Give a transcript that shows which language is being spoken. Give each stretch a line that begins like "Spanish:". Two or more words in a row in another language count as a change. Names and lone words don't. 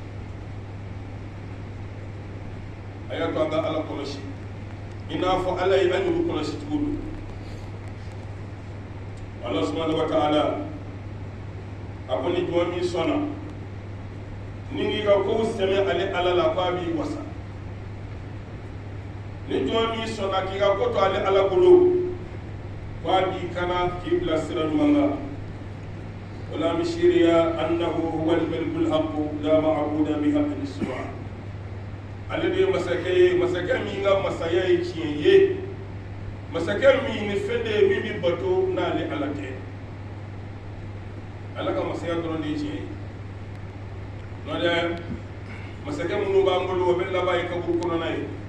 Bambara: a y'a to an ka ala kɔlɔsi i n'a fɔ ala ye an y'olu kɔlɔsi cogo don ala
Arabic: subhanahu wa ta'ala
Bambara: a ko ni jɔn min sɔnna ni k'i ka kow sɛmɛ ale ala la k'a b'i wasa ni jɔn min sɔnna k'i ka ko to ale ala bolo k'a b'i kana k'i bila sira ɲuman kan wala mi seereya
Arabic: annahu huwa al-malikul haqq la ma'buda bihaqqin siwa
Bambara: ale de ye masakɛ ye masakɛ min ka masaya ye tiɲɛ ye masakɛ min ni fɛn de ye min bɛ bato n'ale ala tɛ ala ka masaya dɔrɔn de ye tiɲɛ ye n'o tɛ masakɛ minnu b'an bolo o bɛ laban ye kaburu kɔnɔna ye